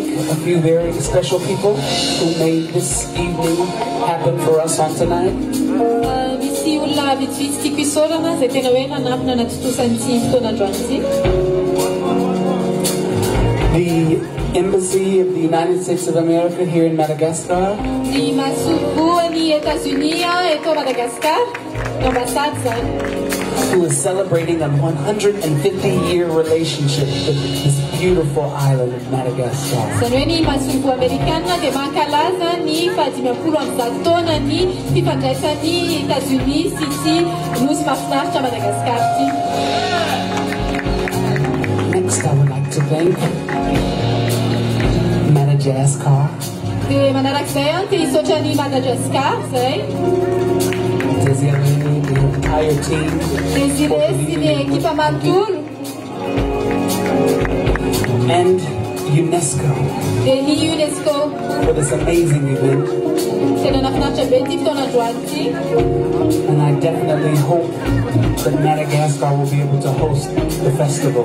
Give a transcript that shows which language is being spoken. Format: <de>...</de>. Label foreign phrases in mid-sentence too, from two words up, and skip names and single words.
<en>a few very special people who made this evening happen for us on tonight.</en> <mg>Misy olona vitsivitsy tiako isaorana zay tena hoe nanampina natotosany fotoanandroany ity.</mg> <en>The Embassy of the United States of America here in Madagascar.</en> <mg>Ny mahasovoan'ny États-Unis eto Madagascar,</mg> <fr>l'ambassade</fr> <mg>zany.</mg> <en>Who is celebrating a 150-year relationship with this beautiful island of Madagascar.</en> <mg>Zany hoe ny mahasovo Amerikanina dia mankalaza ny 500 taona ny fifandraisan'ny États-Unis sy ity nosy mahafinaritra Madagascar ity.</mg> <en>Next, I would like to thank Madagascar.</en> <mg>Dia manarak'izay dia hisaotra ny Madagascar zay.</mg> <en>Desiree, the entire team.</en> <mg>Desiree sy ny ekipa manontolo.</mg> <en>And UNESCO.</en> <mg>Dia ny UNESCO</mg> <en>For this amazing event.</en> <mg>tena nafinaritra be ity fotoanandroany ity.</mg> <en>And I definitely hope that Madagascar will be able to host the festival.</en>